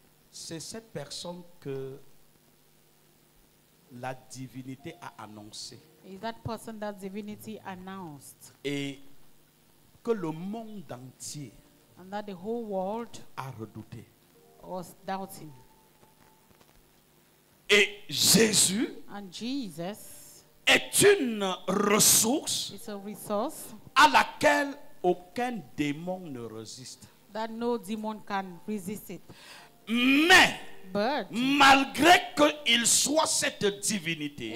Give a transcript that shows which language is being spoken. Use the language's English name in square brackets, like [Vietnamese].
[French] c'est cette personne que la divinité a annoncée [English] is that person that divinity announced, [French] et que le monde entier [English] and that the whole world [French] a redouté. [English] was doubting. [French] Et Jésus [English] And Jesus [French] est une ressource [English] is a resource [French] à laquelle aucun démon ne résiste. [English] that no demon can resist it. [French] Mais [English] But [French] malgré qu'il soit cette divinité